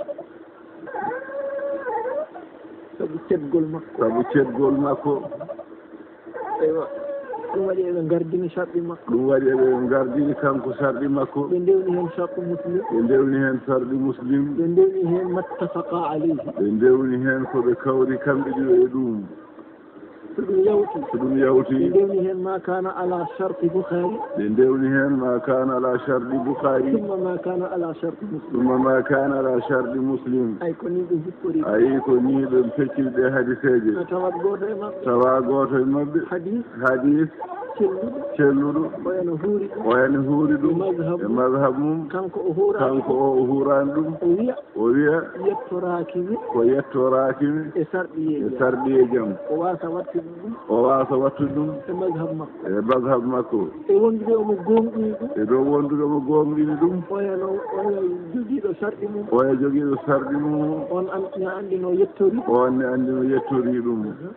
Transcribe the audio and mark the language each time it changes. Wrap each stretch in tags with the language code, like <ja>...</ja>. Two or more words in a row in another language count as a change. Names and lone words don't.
<ff>sabu ceɗgol makko eywa ɗum waɗi eɓe gardini sarɗi makko kanko sarɗi makko ɓe ndewni hen sarɗi muslim ɓe ndewni hen</ff> <ar>متفق عليه</ar> <ff>ɓe ndewni hen koɓe kawri kamɓe ɗiɗo e ɗum so ɗum yawti ɓe ndewni hen</ff> <ar>ما كان على شرط البخاري ثم ما كان على شرط مسلم أي كوني</ar> <ff>ɗum feccirɗe hadiseje tawa goto e maɓɓe hadis celluɗo oyano huuri ɗum e mazhab mum kanko o hurani ɗum o wiya ko yettorakimi e sarɗiyejam o wasa wattude ɗum e mazhab makko e dow wondude omo gomɗini ɗum oya joguiɗo sarɗi mum on ne andino yettori ɗum</ff>